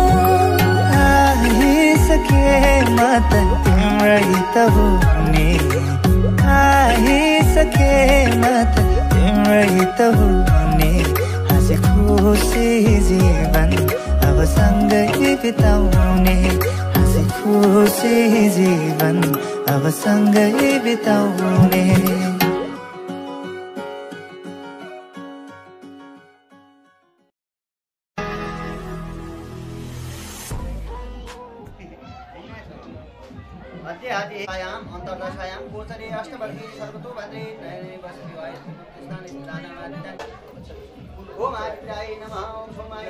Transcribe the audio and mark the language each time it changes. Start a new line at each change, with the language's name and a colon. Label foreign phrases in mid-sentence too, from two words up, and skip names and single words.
Nepali: आइसके म त तिम्रै त हुने आइसके म त तिम्रै त हुने हाँसी खुसी जीवन अब सँगै बिताउने हाँसी खुसी जीवन अब सँगै बिताउने
Sanskrit: अध्ययाम् अन्तर्दशायां गोचरे अष्टवर्गी सर्वतो भद्रे नयने वसति वायुस्थाने स्थानमादित्य ओम आदित्याय नमः ओम सोमाय